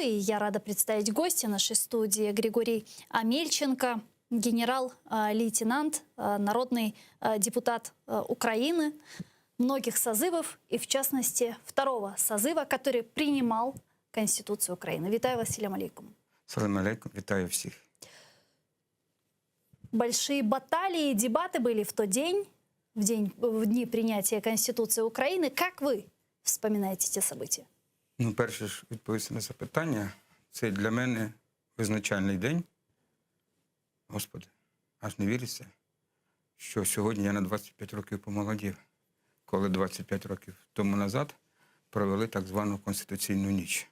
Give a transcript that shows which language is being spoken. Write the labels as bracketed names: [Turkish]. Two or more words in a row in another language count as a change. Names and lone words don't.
[Russian] И я рада представить гостя нашей студии Григорий Амельченко, генерал-лейтенант, народный депутат Украины многих созывов, и в частности второго созыва, который принимал Конституцию Украины. [Ukrainian] Витаю вас, [Arabic] السلام عليكم. سلام عليكم, [Ukrainian] витаю всех. [Russian] Большие баталии, дебаты были в тот день, в дни принятия Конституции Украины. Как вы вспоминаете эти события? [Ukrainian] Ну, перше ж відповісти на запитання. Це для мене визначальний день. Господи, аж не віриться, що сьогодні я на 25 років помолодів, коли 25 років тому назад провели так звану Конституційну ніч.